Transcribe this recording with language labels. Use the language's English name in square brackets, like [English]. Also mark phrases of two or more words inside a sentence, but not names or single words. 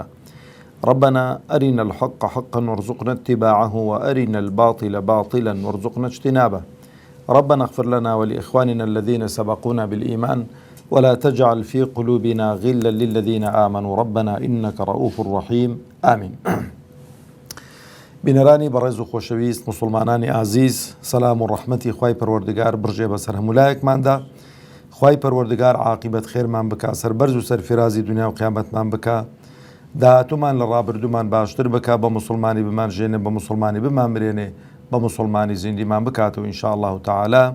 [Arabic] ربنا أرنا الحق حقا وارزقنا اتباعه، وأرنا الباطل باطلا وارزقنا اجتنابه. ربنا اغفر لنا ولإخواننا الذين سبقونا بالإيمان، ولا تجعل في قلوبنا غلا للذين آمنوا ربنا إنك رؤوف رحيم. آمين. [Central Kurdish] بنراني برز خوشويست مسلمانانی عزیز، سلام و رحمتی خوای پروردگار برجێ بەسەر هەمولایەکماندا. خوای پەروەردگار عاقبەت خێرمان بکە، سەربەرز و سەرفرازی دنیا و قیامەتمان بکە، داهاتوومان لە ڕابردوومان باشتر بکە، بە مسلمانی بمان ژێنێ، بە مسلمانی بمان برێنێ، بە مسلمانی زیندیمان بکاتەوە [Arabic] ئینشاء الله تعالی.